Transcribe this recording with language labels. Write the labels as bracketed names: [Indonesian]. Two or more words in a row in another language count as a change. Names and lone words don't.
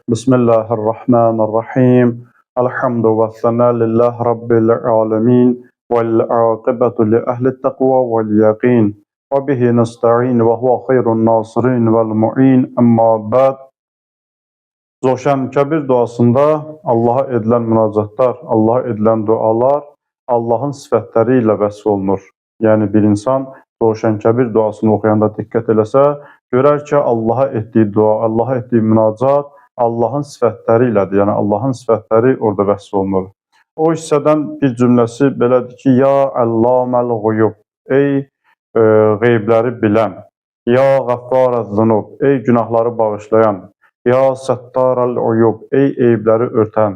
[Arabic] بسم الله الرحمن الرحيم. الحمد والثناء لله رب العالمين. والعاقبة لأهل التقوى واليقين. وبه نستعين وهو خير ناصر ومعين. أما بعد. [Azerbaijani] Zoşan Kəbir duasında [Turkish] Allah'a edilen münacatlar, Allah'a edilen dualar [Azerbaijani] Allah'ın sifətləri ilə vəsf olunur. Yəni bir insan Zoşan Kəbir duasını oxuyanda diqqət eləsə, görər ki, Allah'a etdiyi dua, Allah'a etdiyi münacat Allah'ın sifətləri ilədir. Yəni Allah'ın sifətləri orada vəsf olunur. O hissədən bir cümləsi belədir ki, [Arabic] يا علام الغيوب, [Azerbaijani] ey qeybləri bilən, [Arabic] يا غفار الذنوب, [Azerbaijani] ey günahları bağışlayan, [Arabic] يا ستار العيوب, [Azerbaijani] ey eybləri örtən.